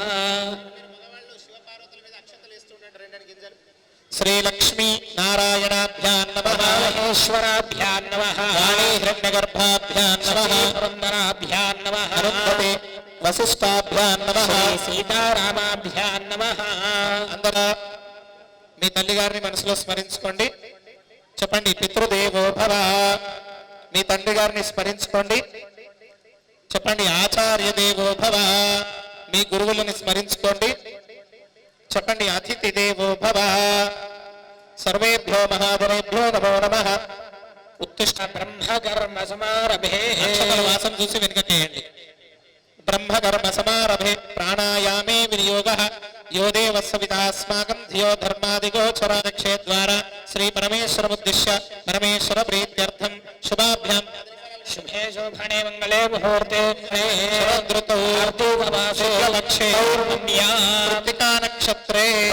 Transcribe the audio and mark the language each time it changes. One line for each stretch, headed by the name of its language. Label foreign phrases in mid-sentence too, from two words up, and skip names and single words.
Sanskrit: श्रीलक्ष्मी नारायणाभ्यां नमः महेश्वराभ्यां नमः वाणी हिरण्यगर्भाभ्यां नमः पुरन्दराभ्यां नमः अरुन्धते वसिष्ठाभ्यां नमः सीतारामाभ्यां नमः
Telugu: అందరూ మీ తల్లి గారిని మనసులో స్మరించుకోండి చెప్పండి
Sanskrit: పితృదేవో భవ
Telugu: మీ తండ్రి గారిని స్మరించుకోండి చెప్పండి
Sanskrit: ఆచార్య దేవో భవ
Telugu: మీ గురువులను స్మరించుకోండి చెప్పండి
Sanskrit: అతిథి దేవో భవ సర్వేభ్యో మహాదరేభ్యో నమో నమః ఉత్తిష్ట బ్రహ్మకర్మ సమారభే
Telugu: వాసం చూసి వెనుకకేయండి
Sanskrit: బ్రహ్మకర్మ సమారభే ప్రాణాయామే వినియోగః यो देवः सवितास्माकं धियो धर्मादिगोचरादक्षे द्वारा श्री परमेश्वरमुद्दिश्य परमेश्वर प्रीत्यर्थं शुभाभ्यां शुभे शोभने मंगले मुहूर्ते शरदृतौ लक्षे कृत्तिका नक्षत्रे